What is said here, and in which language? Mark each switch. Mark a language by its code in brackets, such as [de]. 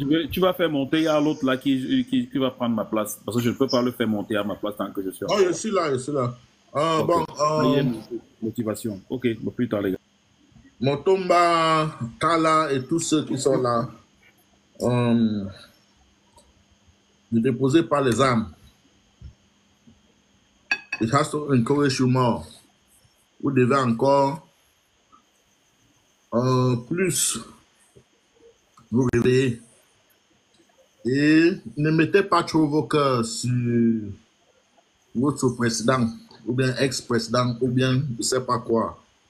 [fr] Tu vas faire monter, il y a l'autre là qui va prendre ma place, parce que je ne peux pas le faire monter à ma place tant que je suis. Oh, je suis là. Okay. Bon, motivation. Ok, bon, plus tard les gars. Motomba, Tala et tous ceux qui sont là, ne déposez pas les armes. [en] It has to encourage you more. [fr] Vous devez encore plus vous réveiller. Et ne mettez pas trop vos cœurs sur votre président, ou bien ex-président, ou bien je ne sais pas quoi.